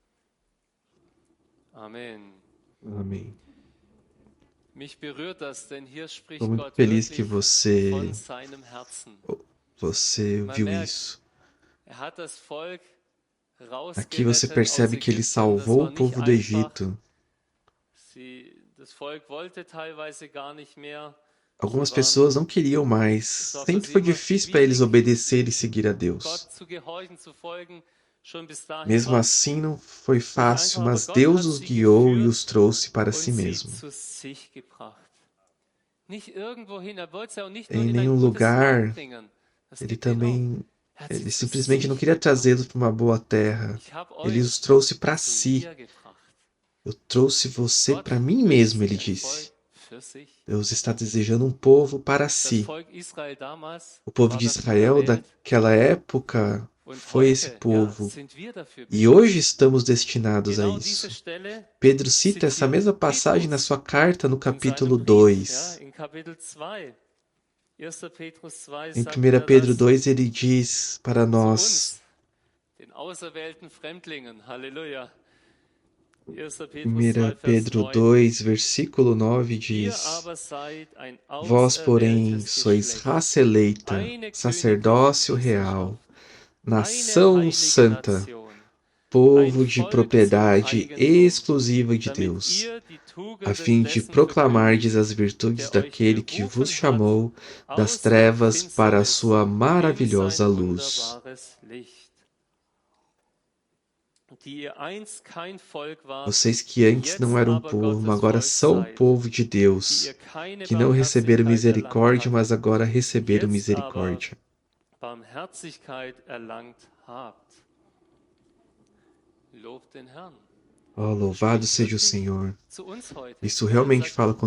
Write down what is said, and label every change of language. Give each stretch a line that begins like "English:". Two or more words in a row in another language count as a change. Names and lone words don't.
German: Amen.
Portuguese: Amém.
German: Mich berührt das, denn hier spricht
Portuguese: Estou muito
German: Gott
Portuguese: feliz que
German: wirklich von
Portuguese: você
German: seinem Herzen. Man
Portuguese: viu
German: merkt,
Portuguese: isso.
German: er hat das Volk
Portuguese: Aqui você
German: rausgerettet aus
Portuguese: percebe que ele
German: Ägypten. Das
Portuguese: salvou
German: war
Portuguese: o
German: nicht
Portuguese: povo do
German: einfach.
Portuguese: Egito.
German: Das Volk wollte teilweise gar nicht mehr.
Portuguese: Algumas pessoas não queriam mais. Sempre foi difícil para eles obedecer e seguir a Deus.
German: Gott zu gehorchen, zu folgen, schon bis dahin
Portuguese: Mesmo
German: war
Portuguese: assim, não foi fácil,
German: einfach, aber
Portuguese: mas
German: Gott
Portuguese: Deus
German: hat
Portuguese: os
German: sie
Portuguese: guiou e
German: geführt
Portuguese: os trouxe para
German: und
Portuguese: si
German: sie
Portuguese: mesmo.
German: zu sich gebracht. Nicht irgendwohin, er wollte sie auch nicht nur
Portuguese: Em
German: in ein
Portuguese: nenhum
German: gutes Land
Portuguese: lugar,
German: bringen. Das
Portuguese: ele
German: gibt den auch.
Portuguese: também,
German: Er hat sie
Portuguese: ele
German: zu
Portuguese: simplesmente não
German: sich
Portuguese: queria
German: gebracht.
Portuguese: trazê-los para uma boa terra.
German: Ich habe
Portuguese: Ele
German: euch
Portuguese: os trouxe para
German: zu
Portuguese: si.
German: mir gebracht.
Portuguese: Eu trouxe você
German: Gott
Portuguese: para mim
German: wünscht
Portuguese: mesmo, ele
German: sich ein Volk
Portuguese: disse.
German: für sich.
Portuguese: Deus está desejando um povo para
German: Das
Portuguese: si.
German: Volk Israel damals
Portuguese: O povo
German: war
Portuguese: de
German: dafür
Portuguese: Israel
German: erwählt
Portuguese: daquela época
German: und
Portuguese: foi esse
German: heute, ja,
Portuguese: povo.
German: sind wir dafür
Portuguese: E
German: bestimmt.
Portuguese: hoje estamos destinados a
German: Genau diese
Portuguese: isso.
German: Stelle
Portuguese: Pedro cita essa
German: zitiert
Portuguese: mesma passagem na
German: Petrus
Portuguese: sua carta no
German: in seinem
Portuguese: capítulo
German: Brief,
Portuguese: 2.
German: ja, in Kapitel 2. 1. Petrus 2
Portuguese: Em
German: sagt
Portuguese: 1
German: er
Portuguese: Pedro
German: das
Portuguese: 2 ele diz para
German: zu
Portuguese: nós,
German: uns, den auserwählten Fremdlingen. Halleluja. 1. Petrus
Portuguese: 1
German: 2, Vers
Portuguese: Pedro
German: 9.
Portuguese: 2, versículo 9
German: Ihr
Portuguese: diz:
German: aber seid ein
Portuguese: Vós, porém,
German: auserwähltes
Portuguese: sois
German: Geschlecht,
Portuguese: raça eleita,
German: eine
Portuguese: sacerdócio
German: königliche
Portuguese: real,
German: Priesterschaft, eine
Portuguese: nação
German: heilige
Portuguese: santa,
German: Nation, ein
Portuguese: povo de
German: Volk zum
Portuguese: propriedade
German: Eigentum,
Portuguese: exclusiva de
German: damit
Portuguese: Deus,
German: ihr die
Portuguese: a
German: Tugenden
Portuguese: fim de
German: dessen
Portuguese: proclamardes
German: verkündigt,
Portuguese: as virtudes
German: der euch
Portuguese: daquele que vos
German: berufen hat
Portuguese: chamou das
German: aus der
Portuguese: trevas para a
German: Finsternis
Portuguese: sua
German: in
Portuguese: maravilhosa
German: sein
Portuguese: luz.
German: wunderbares Licht. Die ihr einst kein Volk wart,
Portuguese: Vocês que antes não
German: jetzt
Portuguese: eram
German: aber
Portuguese: povo,
German: Gottes
Portuguese: agora
German: Volk
Portuguese: são
German: seid,
Portuguese: povo de
German: die
Portuguese: Deus,
German: ihr keine
Portuguese: que não receberam
German: Barmherzigkeit erlangt
Portuguese: misericórdia, mas
German: hattet,
Portuguese: agora receberam
German: jetzt aber
Portuguese: misericórdia.
German: Barmherzigkeit erlangt habt. Lobt den Herrn.
Portuguese: Oh, louvado seja o Senhor.
German: Zu uns heute.
Portuguese: Isso
German: Er
Portuguese: realmente
German: sagt,
Portuguese: fala